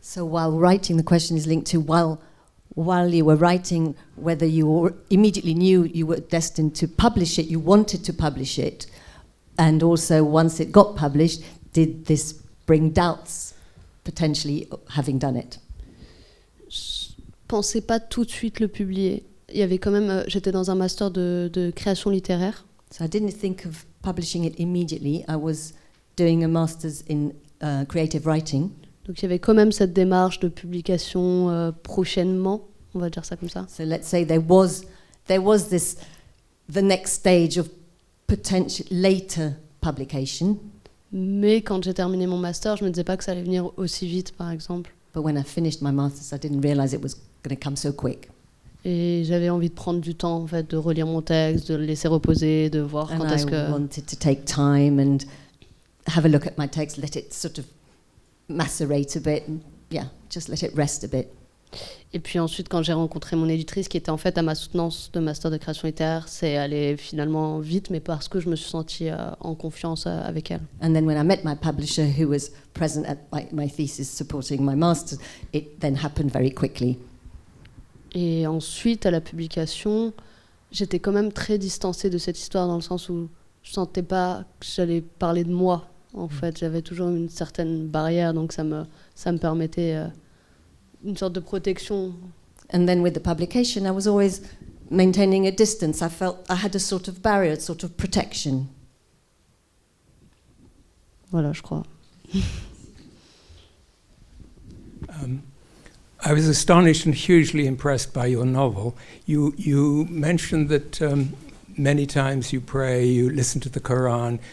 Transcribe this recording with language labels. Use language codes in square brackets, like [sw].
[en] So while writing, the question is linked to while you were writing, whether you immediately knew you were destined to publish it, you wanted to publish it, and also once it got published, did this bring doubts, potentially having done it? [fr] Je pensais pas tout de suite le publier. Il y avait quand même, j'étais dans un master de création littéraire. [en] So I didn't think of publishing it immediately. I was doing a master's in creative writing. [fr] Donc il y avait quand même cette démarche de publication prochainement, on va dire ça comme ça. [en] So let's say there was this the next stage of potential later publication. [fr] Mais quand j'ai terminé mon master, je me disais pas que ça allait venir aussi vite, par exemple. [en] But when I finished my master's, I didn't realize it was going to come so quick. [fr] Et j'avais envie de prendre du temps, en fait, de relire mon texte, de le laisser reposer, de voir quand est-ce que... [en] I wanted to take time and have a look at my text, let it sort of macerate a bit, and just let it rest a bit. [fr] Et puis ensuite, quand j'ai rencontré mon éditrice, qui était en fait à ma soutenance de master de création littéraire, c'est allé finalement vite, mais parce que je me suis sentie en confiance avec elle. [en] And then when I met my publisher, who was present at my thesis supporting my master's, it then happened very quickly. [fr] Et ensuite, à la publication, j'étais quand même très distancée de cette histoire, dans le sens où je sentais pas que j'allais parler de moi. En fait, j'avais toujours une certaine barrière, donc ça me permettait une sorte de protection. [en] And then with the publication, I was always maintaining a distance. I felt I had a sort of barrier, a sort of protection. Voilà, je crois. I was astonished and hugely impressed by your novel. You mentioned that many times you pray, you listen to the Quran.